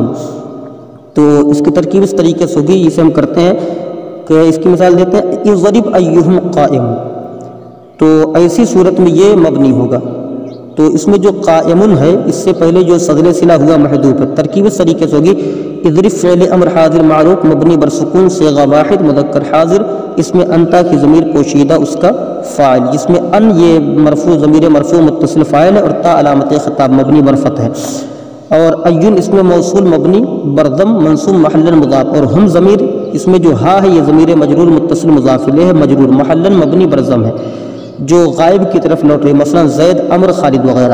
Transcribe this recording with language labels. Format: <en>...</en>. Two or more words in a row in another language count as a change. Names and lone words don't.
<ur>تو اس کی ترکیب اس طریقے سے ہوگی، اسے ہم کرتے ہیں کہ اس کی مثال دیتے ہیں</ur> <ar>اضرب ایہم قائم.</ar> <ur>تو ایسی صورت میں یہ مبنی ہوگا. تو اس میں جو قائم ہے اس سے پہلے جو صدر صلہ ہوا محذوف ہے. ترکیب اس طریقے سے ہوگی اضرب فعل امر حاضر معروف مبنی بر سکون صیغہ واحد مذکر حاضر، اس میں انتا کی ضمیر پوشیدہ اس کا فاعل، جس میں ان یہ مرفوع ضمیر مرفوع متصل فاعل ہے، اور تا علامت خطاب مبنی بر فتح ہے. اور ایون اس میں موصول مبنی بردم منصوب محلا مضاف. اور ہم ضمیر اس میں جو ہا ہے یہ ضمیر مجرور متصل مضاف الیہ ہے، مجرور محلا مبنی برضم ہے جو غائب کی طرف لوٹ رہی، مثلا زید امر خالد وغیرہ.</ur>